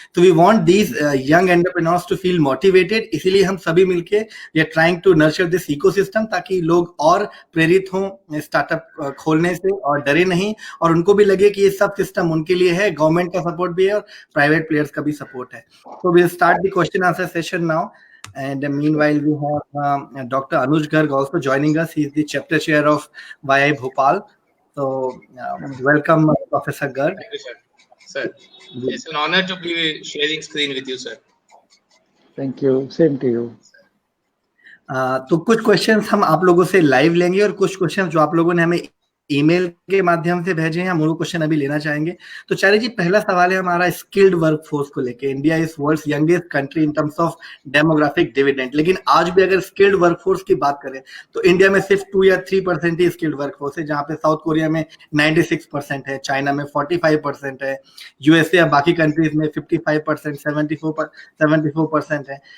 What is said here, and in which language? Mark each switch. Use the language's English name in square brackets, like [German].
[Hindi] तो [English] we want these young entrepreneurs to feel motivated, [Hindi] इसीलिए हम सभी मिलके [English] we are trying to nurture this ecosystem [Hindi] ताकि लोग और प्रेरित हों स्टार्टअप खोलने से और डरे नहीं और उनको भी लगे कि ये सब सिस्टम उनके लिए है, गवर्नमेंट का सपोर्ट भी है और प्राइवेट प्लेयर्स का भी सपोर्ट है। [English] So we'll start the question answer session now. And meanwhile, we have Dr. Anuj Garg also joining us. He is the chapter chair of YI Bhopal. So, welcome, Professor Garg. Thank you, sir. Sir, it's an honor to be sharing screen with you, sir. Thank you. Same to you. [Hindi] तो कुछ questions हम आप लोगों से live लेंगे और कुछ questions जो आप लोगों ने हमें ईमेल के माध्यम से भेजे हैं, हम वो क्वेश्चन अभी लेना चाहेंगे। तो चार्य जी, पहला सवाल है हमारा स्किल्ड वर्कफोर्स को लेके। [English] India is world's youngest country in terms of demographic dividend, [Hindi] लेकिन आज भी अगर स्किल्ड वर्कफोर्स की बात करें तो इंडिया में सिर्फ 2 या 3% ही स्किल्ड वर्कफोर्स है, जहां पे साउथ कोरिया में 96% है, चाइना में 45% है, यूएसए या बाकी कंट्रीज में 55%, 74% है।